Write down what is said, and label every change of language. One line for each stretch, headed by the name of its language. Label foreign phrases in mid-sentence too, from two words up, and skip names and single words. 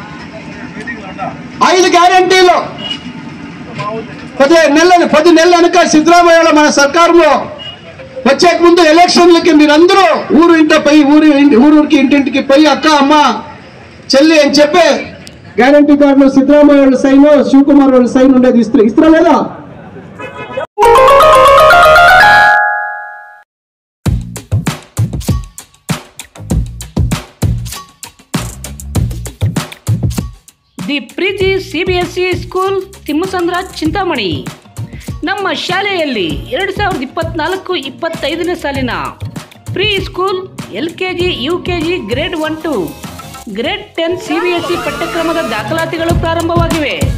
Telugu: 5 గ్యారంటీలు 10 నెలలు వెనక సిద్ధరామయ్య మన సర్కారులో వచ్చే ముందు ఎలక్షన్లకి మీరందరూ ఊరికి ఇంటింటికి పోయి అక్క అమ్మ చెల్లి అని చెప్పే గ్యారంటీ కార్డులో సిద్ధరామయ్య వాళ్ళ సైన్, శివకుమార్ వాళ్ళ సైన్ ఉండేది ఇస్తారా లేదా?
Kannada: ದಿ ಪ್ರೀತಿ CBSE ಸ್ಕೂಲ್ ತಿಮ್ಮಸಂದ್ರ ಚಿಂತಾಮಣಿ. ನಮ್ಮ ಶಾಲೆಯಲ್ಲಿ 2024-25ನೇ ಸಾಲಿನ
English: pre school LKG UKG grade 1 to grade 10
Kannada: CBSE ಪಠ್ಯಕ್ರಮದ ದಾಖಲಾತಿಗಳು ಪ್ರಾರಂಭವಾಗಿವೆ.